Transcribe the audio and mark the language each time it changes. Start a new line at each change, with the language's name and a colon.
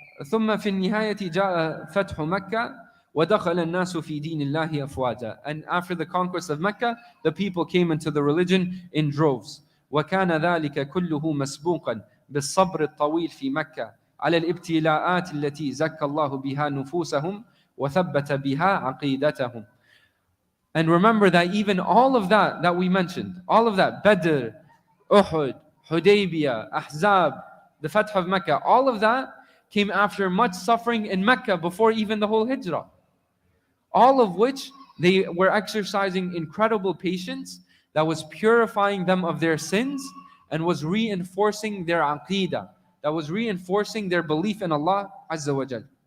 Arabic: ثم في النهاية جاء فتح مكة وَدَخَلَ النَّاسُ فِي دِينِ اللَّهِ أَفْوَاجًا.
English: And after the conquest of Mecca, the people came into the religion in droves.
Arabic: وَكَانَ ذَلِكَ كُلُّهُ مَسْبُوقًا بِالصَّبْرِ الطَّوِيلِ فِي مَكَّةِ على الابتلاءات التي زكى الله بها نفوسهم وثبت بها عقيدتهم.
English: And remember that even all of that we mentioned, all of that, Badr, Uhud, Hudaybiyah, Ahzab, the Fath of Mecca, all of that came after much suffering in Mecca before even the whole Hijrah. All of which they were exercising incredible patience that was purifying them of their sins and was reinforcing their aqeedah, that was reinforcing their belief in Allah Azza wa Jal.